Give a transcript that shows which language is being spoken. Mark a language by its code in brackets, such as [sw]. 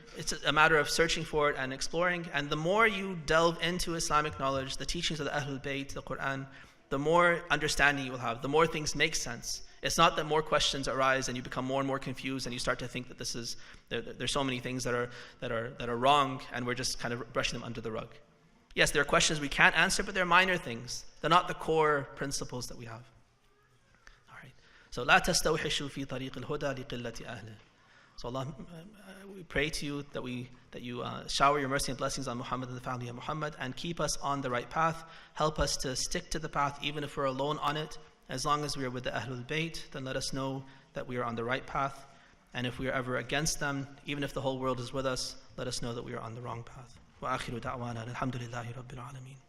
[en] It's a matter of searching for it and exploring. And the more you delve into Islamic knowledge, the teachings of the Ahlul Bayt, the Quran, the more understanding you will have, the more things make sense. It's not that more questions arise and you become more and more confused and you start to think that there's so many things that are wrong and we're just kind of brushing them under the rug. Yes, there are questions we can't answer, but they're minor things. They're not the core principles that we have. So [ar] لا تستوحشوا في طريق الهدى لقلة أهله. [en] So Allah, we pray to you that you shower your mercy and blessings on Muhammad and the family of Muhammad and keep us on the right path. Help us to stick to the path even if we're alone on it. As long as we are with the Ahlul Bayt, then let us know that we are on the right path. And if we are ever against them, even if the whole world is with us, let us know that we are on the wrong path. [ar] وآخر دعوانا الحمد لله رب العالمين.